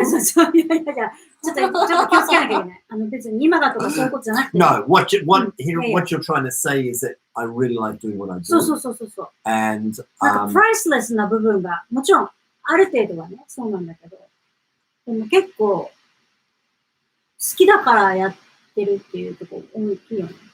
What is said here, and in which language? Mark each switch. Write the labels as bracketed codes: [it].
[ja] いや、ちょっと気をつけなきゃいけない。別に今だとかそういうことじゃなくて。 [en] No, what you're trying to say is that I really like doing what I do. [ja] そう。 [en] And [ja] なんかプライスレスな部分が、もちろんある程度はね、そうなんだけど、でも結構好きだからやってるっていうところ大きいよね。